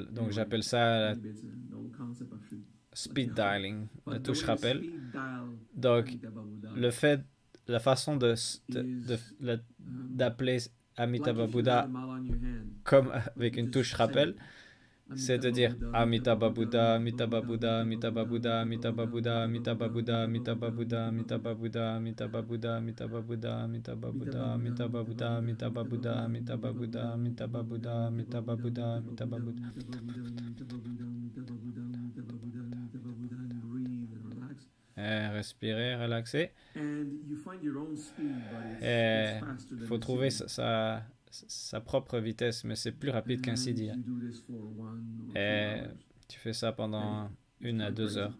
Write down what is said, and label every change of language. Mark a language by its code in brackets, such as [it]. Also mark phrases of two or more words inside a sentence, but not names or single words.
[fr] Donc j'appelle ça [en] speed dialing, [fr] la touche rappel. Donc la façon d'appeler Amitabha Buddha comme avec une touche rappel, c'est de dire Amitabha Buddha, Amitabha Buddha, Amitabha Buddha, Amitabha Buddha, Amitabha Buddha, Amitabha Buddha, Amitabha Buddha, Amitabha Buddha, Amitabha Buddha, Amitabha Buddha, Amitabha Buddha, Amitabha Buddha, Amitabha Buddha, Amitabha Buddha, Amitabha Buddha, Amitabha Buddha. Respirer, relaxer. Il faut trouver sa propre vitesse, mais c'est plus rapide qu'un CD. Et tu fais ça pendant 1 à 2 heures.